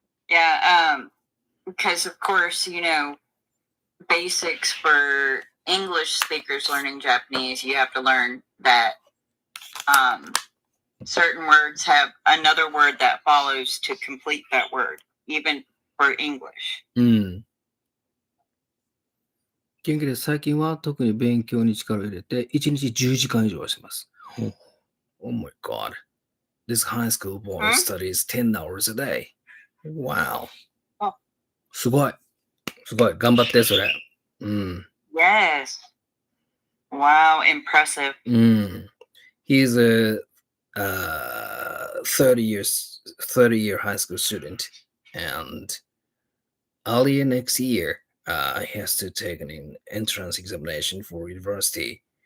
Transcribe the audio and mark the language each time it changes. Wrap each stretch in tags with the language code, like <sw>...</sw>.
<en>Yeah, because of course, basics for English speakers learning Japanese, you have to learn that certain words have another word that follows to complete that word, even for English.</en> <ja>元気です。最近は特に勉強に力を入れて、1日10時間以上はしてます。</ja> <en>Oh my God. This high school boy studies 10 hours a day. Wow. Oh.</en> <ja>すごい。すごい。頑張って、それ。</ja> <en>Yes. Wow, impressive. He's a 30-year high school student, and early next year, he has to take an entrance examination for university.</en>